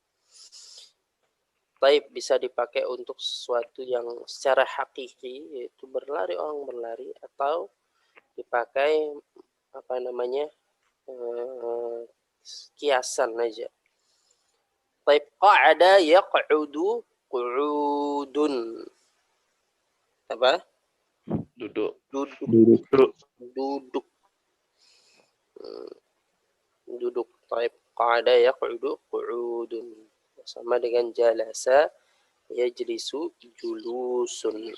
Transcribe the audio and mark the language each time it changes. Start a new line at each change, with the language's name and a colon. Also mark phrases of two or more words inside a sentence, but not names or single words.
Indonesian: Taib bisa dipakai untuk sesuatu yang secara hakiki, yaitu berlari, orang berlari, atau dipakai apa namanya kiasan aja.
Arabic: طيب قعد يقعد قعودا.
Indonesian: Apa? Duduk. Duduk.
Arabic: طيب قعد يقعد قعودا.
Indonesian: Sama dengan
Arabic: جلس يجلس جلوسا.